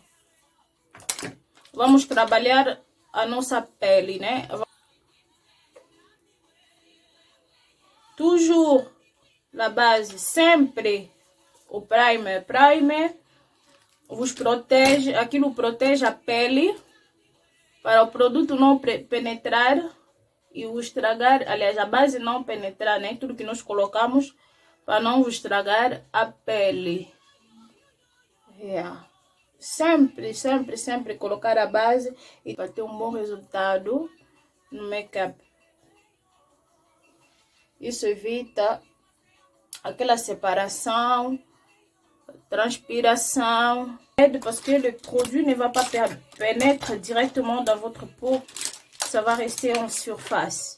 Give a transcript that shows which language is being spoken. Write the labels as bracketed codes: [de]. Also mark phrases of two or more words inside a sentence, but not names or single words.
[pt] Vamos trabalhar a nossa pele, né? [fr] Toujours la base, [pt] sempre o primer. Primer vos protege, aquilo protege a pele para o produto não penetrar e o estragar, aliás, a base não penetrar, né? Tudo que nós colocamos para não vos estragar a pele. Yeah. Sempre, sempre, sempre colocar a base e para ter um bom resultado no make-up. Isso evita aquela separação, [fr] transpiration, parce que le produit ne va pas pénétrer directement dans votre peau, ça va rester en surface.